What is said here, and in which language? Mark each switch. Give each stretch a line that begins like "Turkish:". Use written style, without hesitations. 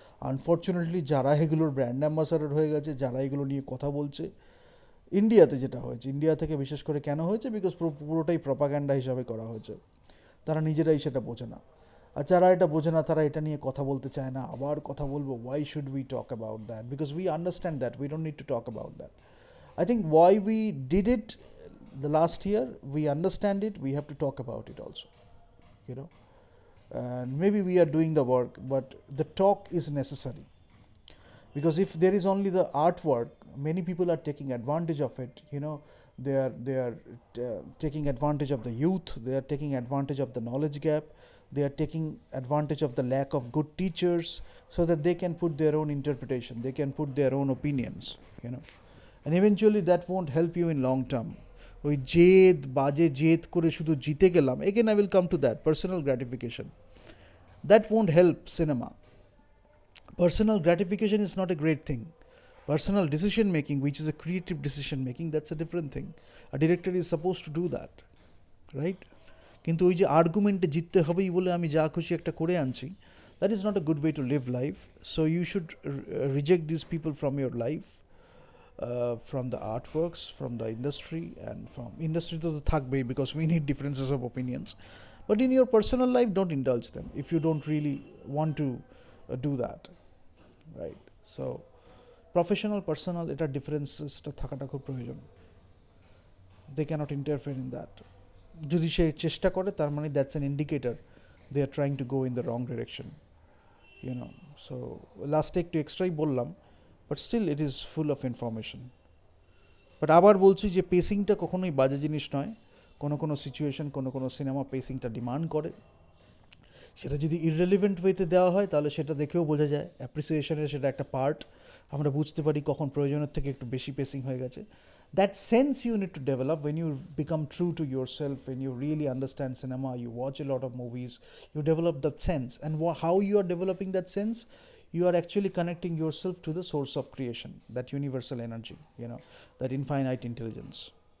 Bangla: Unfortunately যারা এগুলোর brand ambassador হয়ে গেছে, যারা এগুলো নিয়ে কথা বলছে, ইন্ডিয়াতে যেটা হয়েছে, ইন্ডিয়া থেকে বিশেষ করে কেন হয়েছে, বিকজ পুরোটাই প্রপাগ্যান্ডা হিসাবে করা হয়েছে, তারা নিজেরাই সেটা বোঝে না। আর যারা এটা বোঝে না, তারা এটা নিয়ে কথা বলতে চায় না। আবার কথা বলবো,
English: Why should we talk about that, because we understand that, we don't need to talk about that. I think why we did it the last year, we understand it, we have to talk about it also, you know. And maybe we are doing the work, but the talk is necessary, because if there is only the artwork, many people are taking advantage of it, you know. They are taking advantage of the youth, they are taking advantage of the knowledge gap, they are taking advantage of the lack of good teachers, so that they can put their own interpretation, they can put their own opinions, you know. And eventually that won't help you in long term.
Bangla: ওই জেদ বাজে জেদ করে শুধু জিতে গেলাম,
English: Again I will come to that personal gratification, দ্যাট won't help cinema. Personal gratification is not a great thing. Personal decision making, which is a creative decision making, that's a different thing. A director is supposed to do that, right?
Bangla: কিন্তু ওই যে আর্গুমেন্টে জিততে হবেই বলে আমি যা খুশি একটা করে আনছি,
English: that is not a good way to live life. So you should reject these people from your life, from the artworks, from the industry, and from industry to the থাকবেই, because we need differences of opinions. But in your personal life, don't indulge them if you don't really want to do that, right?
Bangla: So professional personal এটা ডিফারেন্সেসটা থাকাটা খুব প্রয়োজন।
English: They cannot interfere in that.
Bangla: যদি সে চেষ্টা করে তার মানে
English: That's an indicator they are trying to go in the wrong direction, you know. So
Bangla: লাস্টে একটু এক্সট্রাই বললাম,
English: But still it is full of information.
Bangla: But আবার বলছি যে পেসিংটা কখনোই বাজে জিনিস নয়। কোনো কোনো সিচুয়েশন, কোনো কোনো সিনেমা পেসিংটা ডিমান্ড করে, সেটা যদি ইররেলিভেন্ট ওয়েতে দেওয়া হয় তাহলে সেটা দেখেও বোঝা যায়, অ্যাপ্রিসিয়েশনের সেটা একটা পার্ট, আমরা বুঝতে পারি কখন প্রয়োজনের থেকে একটু বেশি পেসিং হয়ে গেছে।
English: That sense you need to develop when you become true to yourself, when you really understand cinema, you watch a lot of movies, you develop that sense. And how you are developing that sense, you are actually connecting yourself to the source of creation, that universal energy, that infinite intelligence.